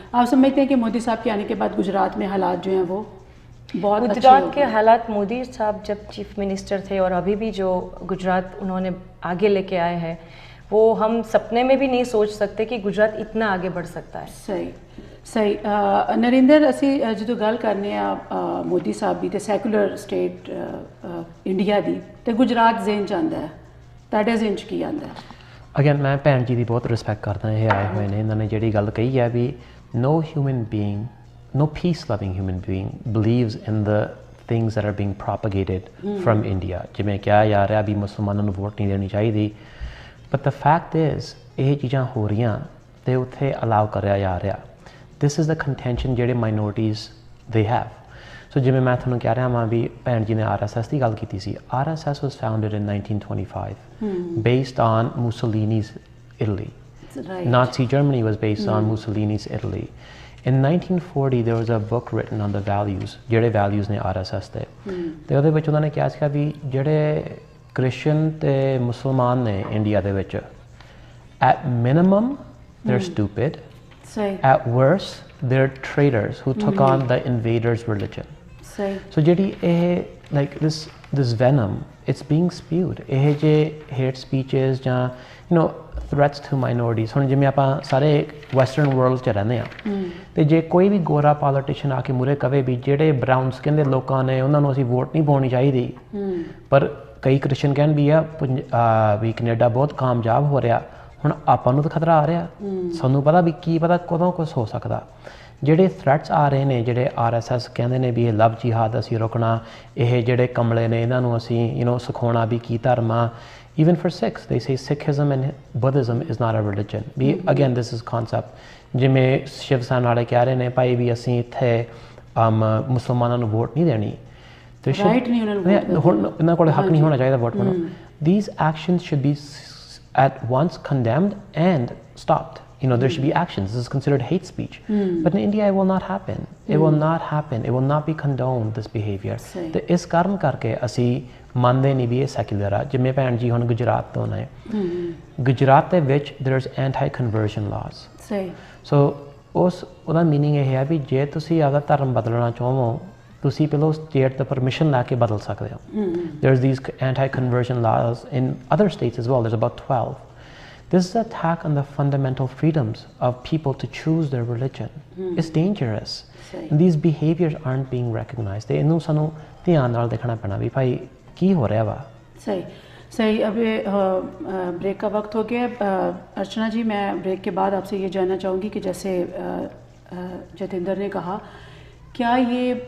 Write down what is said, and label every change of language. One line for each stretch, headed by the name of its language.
Hindi: आप समझते हैं कि मोदी साहब के आने के बाद गुजरात में हालात जो हैं वो बहुत अच्छे हो गुजरात के गए? हालात, मोदी साहब जब चीफ मिनिस्टर थे और अभी भी जो गुजरात उन्होंने आगे लेके आए हैं, वो हम सपने में भी नहीं सोच सकते कि गुजरात इतना आगे बढ़ सकता है। सही, सही।
Punjabi: नरेंद्र, ਅਸੀਂ ਜਦੋਂ ਗੱਲ ਕਰਨੇ ਆ ਮੋਦੀ ਸਾਹਿਬ ਦੀ ਤੇ ਸੈਕੂਲਰ ਸਟੇਟ ਇੰਡੀਆ ਦੀ, ਤੇ ਗੁਜਰਾਤ ਜ਼ਿਹਨ ਚ ਆਉਂਦਾ ਹੈ, ਤੁਹਾਡੇ ਜ਼ਿਹਨ ਚ ਕੀ ਆਉਂਦਾ ਹੈ? ਅਗੇਨ ਮੈਂ ਭੈਣ ਜੀ ਦੀ ਬਹੁਤ ਰਿਸਪੈਕਟ ਕਰਦਾ, ਇਹ ਆਏ ਹੋਏ ਨੇ, ਇਹਨਾਂ ਨੇ ਜਿਹੜੀ ਗੱਲ ਕਹੀ ਹੈ ਵੀ
English: no human being, no peace-loving human being believes in the things that are being propagated from India.
Punjabi: ਜਿਵੇਂ ਕਿਹਾ ਜਾ ਰਿਹਾ ਵੀ ਮੁਸਲਮਾਨਾਂ ਨੂੰ ਵੋਟ ਨਹੀਂ ਦੇਣੀ ਚਾਹੀਦੀ,
English: but the fact is
Punjabi: ਇਹ ਚੀਜ਼ਾਂ ਹੋ ਰਹੀਆਂ ਤੇ ਉੱਥੇ ਅਲਾਉ ਕਰਿਆ ਜਾ ਰਿਹਾ।
English: This is the contention
Punjabi: ਜਿਹੜੇ
English: minorities they have.
Punjabi: So ਜਿਵੇਂ ਮੈਂ ਤੁਹਾਨੂੰ ਕਹਿ ਰਿਹਾ ਹਾਂ ਵੀ ਭੈਣ ਜੀ ਨੇ RSS ਦੀ ਗੱਲ ਕੀਤੀ ਸੀ।
English: RSS was founded in 1925 based on Mussolini's Italy. Right. Nazi Germany was based on Mussolini's Italy. In 1940 there was a book written on the values,
Punjabi: ਜਿਹੜੇ values ਨੇ RSS ਦੇ, ਤੇ ਉਹਦੇ ਵਿੱਚ ਉਹਨਾਂ ਨੇ ਕਿਹਾ ਸੀਗਾ ਵੀ ਜਿਹੜੇ ਕ੍ਰਿਸਚਨ ਤੇ ਮੁਸਲਮਾਨ ਨੇ ਇੰਡੀਆ ਦੇ ਵਿੱਚ,
English: at minimum they're stupid, at worst they're traitors who took on the invaders' religion. So
Punjabi: ਜਿਹੜੀ ਇਹ
English: like this venom, it's being spewed.
Punjabi: ਇਹ ਜੇ
English: hate speeches
Punjabi: ਜਾਂ
English: you know threats to minorities,
Punjabi: ਹੁਣ ਜਿਵੇਂ ਆਪਾਂ ਸਾਰੇ ਵੈਸਟਰਨ ਵਰਲਡ 'ਚ ਰਹਿੰਦੇ ਆ, ਤੇ ਜੇ ਕੋਈ ਵੀ ਗੋਰਾ ਪੋਲੀਟੀਸ਼ੀਅਨ ਆ ਕੇ ਮੂਹਰੇ ਕਵੇ ਵੀ ਜਿਹੜੇ ਬਰਾਊਨ ਸਕਿਨ ਦੇ ਲੋਕਾਂ ਨੇ ਉਹਨਾਂ ਨੂੰ ਅਸੀਂ ਵੋਟ ਨਹੀਂ ਪਾਉਣੀ ਚਾਹੀਦੀ, ਪਰ ਕਈ ਕ੍ਰਿਸਚਨ ਕਹਿਣ ਵੀ ਆ ਵੀ ਕੈਨੇਡਾ ਬਹੁਤ ਕਾਮਯਾਬ ਹੋ ਰਿਹਾ, ਹੁਣ ਆਪਾਂ ਨੂੰ ਤਾਂ ਖਤਰਾ ਆ ਰਿਹਾ, ਸਾਨੂੰ ਪਤਾ ਵੀ ਕੀ ਪਤਾ ਕਦੋਂ ਕੁਛ ਹੋ ਸਕਦਾ। ਜਿਹੜੇ ਥ੍ਰੈਟਸ ਆ ਰਹੇ ਨੇ, ਜਿਹੜੇ RSS ਕਹਿੰਦੇ ਨੇ ਵੀ ਇਹ ਲਵ ਜਿਹਾਦ ਅਸੀਂ ਰੋਕਣਾ, ਇਹ ਜਿਹੜੇ ਕਮਲੇ ਨੇ ਇਹਨਾਂ ਨੂੰ ਅਸੀਂ ਸਿਖਾਉਣਾ ਵੀ ਕੀ ਧਰਮ ਆ।
English: Even for Sikhs, they say Sikhism and Buddhism is not a religion. Again, this is concept. ਜਿਵੇਂ ਸ਼ਿਵ ਸੈਨਾ ਵਾਲੇ ਕਹਿ ਰਹੇ ਨੇ ਭਾਈ ਵੀ ਅਸੀਂ ਇੱਥੇ ਮੁਸਲਮਾਨਾਂ ਨੂੰ ਵੋਟ ਨਹੀਂ ਦੇਣੀ, ਤੇ ਇਹਨਾਂ ਕੋਲ ਹੱਕ ਨਹੀਂ ਹੋਣਾ ਚਾਹੀਦਾ ਵੋਟ ਪਾਉਣ। These actions should be at once condemned and stopped. There should be actions. This is considered hate speech. But in India, it will not happen. It will not happen. It will not be condoned, this behavior.
Punjabi: ਤੇ ਇਸ ਕਾਰਨ ਕਰਕੇ ਅਸੀਂ ਮੰਨਦੇ ਨਹੀਂ ਵੀ ਇਹ secular ਆ। ਜਿਵੇਂ ਭੈਣ ਜੀ ਹੁਣ ਗੁਜਰਾਤ ਤੋਂ ਨੇ, ਗੁਜਰਾਤ ਦੇ ਵਿੱਚ
English: there's anti-conversion laws.
Punjabi: So ਉਹਦਾ ਮੀਨਿੰਗ ਇਹ ਹੈ ਵੀ ਜੇ ਤੁਸੀਂ ਆਪਦਾ ਧਰਮ ਬਦਲਣਾ ਚਾਹੋ, ਤੁਸੀਂ ਪਹਿਲਾਂ ਸਟੇਟ ਤੋਂ ਪਰਮਿਸ਼ਨ ਲੈ ਕੇ ਬਦਲ ਸਕਦੇ ਹੋ।
English: There's these anti-conversion laws in other states as well. There's about 12. This is an attack on the fundamental freedoms of people to choose their religion. It's dangerous. And these behaviors aren't being recognized.
Punjabi: ਤੇ ਇਹਨੂੰ ਸਾਨੂੰ ਧਿਆਨ ਨਾਲ ਦੇਖਣਾ ਪੈਣਾ ਵੀ ਭਾਈ ਕੀ ਹੋ ਰਿਹਾ ਵਾ।
Hindi: सही। अभी ब्रेक का वक्त हो गया। अर्चना जी, मैं ब्रेक के बाद आपसे ये जानना चाहूँगी कि जैसे जतेंद्र ने कहा, क्या ये